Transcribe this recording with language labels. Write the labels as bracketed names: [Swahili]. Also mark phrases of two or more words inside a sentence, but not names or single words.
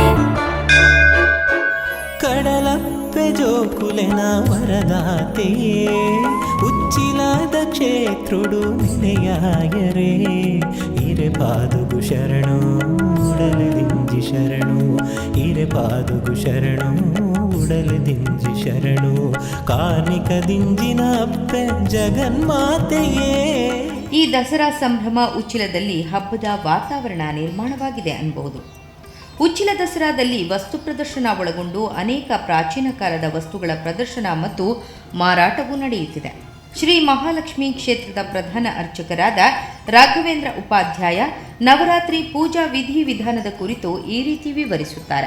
[Tulu] ಕಡಲಪ್ಪೆ ಜೋಕುಲೆನ ವರದಾತೆಯೇ, ಉಚ್ಚಿಲಾದ ಕ್ಷೇತ್ರುಡು ನೆಲೆಯಾಯರೇ, ಇರೆ ಪಾದುಗು ಶರಣು ಉಡಲು ದಿಂಜಿ ಶರಣು, ಇರೆ ಪಾದುಗು ಶರಣು ಉಡಲು ದಿಂಜಿ ಶರಣು, ಕಾರ್ಮಿಕ ದಿಂಜಿನ ಅಪ್ಪೆ ಜಗನ್ಮಾತೆಯೇ. [Kannada] ಈ ದಸರಾ ಸಂಭ್ರಮ ಉಚ್ಚಿಲದಲ್ಲಿ ಹಬ್ಬದ ವಾತಾವರಣ ನಿರ್ಮಾಣವಾಗಿದೆ ಅನ್ನಬಹುದು. ಉಚ್ಚಿಲ ದಸರಾದಲ್ಲಿ ವಸ್ತು ಪ್ರದರ್ಶನ ಒಳಗೊಂಡು ಅನೇಕ ಪ್ರಾಚೀನ ಕಾಲದ ವಸ್ತುಗಳ ಪ್ರದರ್ಶನ ಮತ್ತು ಮಾರಾಟವೂ ನಡೆಯುತ್ತಿದೆ. ಶ್ರೀ ಮಹಾಲಕ್ಷ್ಮಿ ಕ್ಷೇತ್ರದ ಪ್ರಧಾನ ಅರ್ಚಕರಾದ ರಾಘವೇಂದ್ರ ಉಪಾಧ್ಯಾಯ ನವರಾತ್ರಿ ಪೂಜಾ ವಿಧಿವಿಧಾನದ ಕುರಿತು ಈ ರೀತಿ ವಿವರಿಸುತ್ತಾರೆ.